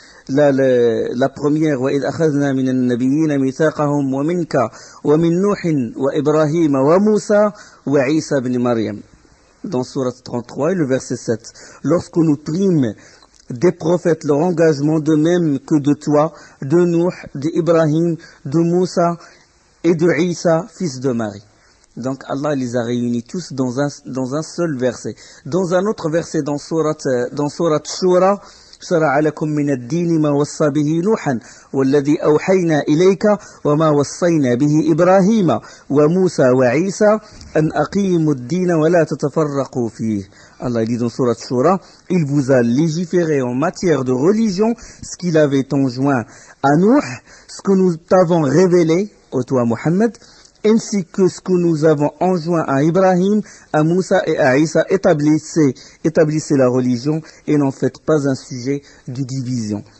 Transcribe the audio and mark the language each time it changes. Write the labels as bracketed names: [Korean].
[French] La première, [Arabic] وَإِذْ أَخَذْنَا مِنَ النَّبِيِّينَ مِيثَاقَهُمْ وَمِنْكَ وَمِنْ نُوحٍ وَإِبْرَاهِيمَ وَمُوسَى وَعِيسَى بْنِ مَرْيَمَ. [French] Dans sourate 33 et le verset 7. Lorsque nous prîmes des prophètes leur engagement, de même que de toi, de Nuh, d'Ibrahim, de Moussa et de Isa, fils de Marie. Donc Allah les a réunis tous dans un seul verset. Dans un autre verset, [Arabic] dans sourate Shura, شرع لكم من الدين ما وصى به نوحا والذي أوحينا إليك وما وصينا به إبراهيم وموسى وعيسى أن أقيموا الدين ولا تتفرقوا فيه. [French] Allah dit dans Surat Shura, il vous a légiféré en matière de religion ce qu'il avait enjoint à Nuh, ce que nous t'avons révélé, ô toi Muhammad, ainsi que ce que nous avons enjoint à Ibrahim, à Moussa et à Isa. Établissez la religion et n'en faites pas un sujet de division.